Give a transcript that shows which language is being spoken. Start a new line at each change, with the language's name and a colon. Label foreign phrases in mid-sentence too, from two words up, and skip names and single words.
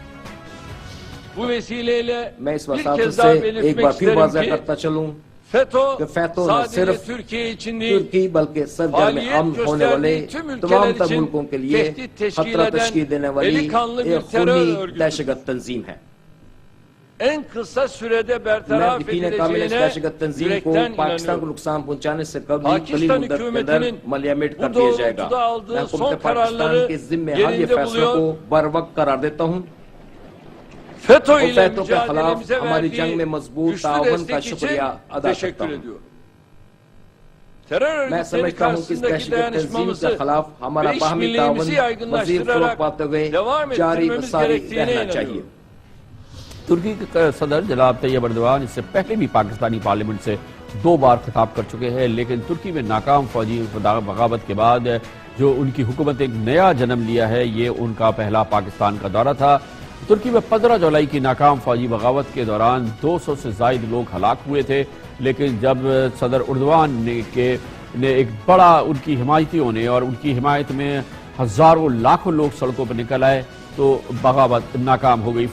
Urdu: میں اس وساطت سے ایک بار پھر واضح کرتا چلوں کہ FATO نہ صرف ترکی بلکہ سرگرم امن ہونے والے تمام تر ملکوں کے لیے خطرہ تشکیل دینے والی ایک خونی دہشتگرد تنظیم ہے.
Turkish: En kısa sürede bertaraf edileceğine yürekten inanıyorum. Pakistan hükümetinin bu doğrultuda aldığı son kararları yerinde buluyor. FETÖ ile mücadelemize verdiği güçlü destek için teşekkür ediyorum. Terör örgütleri karşısındaki dayanışmamızı ve işbirliğimizi yaygınlaştırarak devam ettirmemiz gerektiğine inanıyorum.
Urdu: ترکی کے صدر جناب طیب اردوغان اس سے پہلے بھی پاکستانی پارلیمنٹ سے 2 بار خطاب کر چکے ہیں، لیکن ترکی میں ناکام فوجی بغاوت کے بعد جو ان کی حکومت ایک نیا جنم لیا ہے، یہ ان کا پہلا پاکستان کا دورہ تھا. ترکی میں 15 جولائی کی ناکام فوجی بغاوت کے دوران 200 سے زائد لوگ ہلاک ہوئے تھے، لیکن جب صدر اردوغان نے ایک بڑا ان کی حمایتیوں نے اور ان کی حمایت میں ہزاروں لاکھوں لوگ سڑکوں پر نکل آئے تو بغاوت ناکام ہو گئی.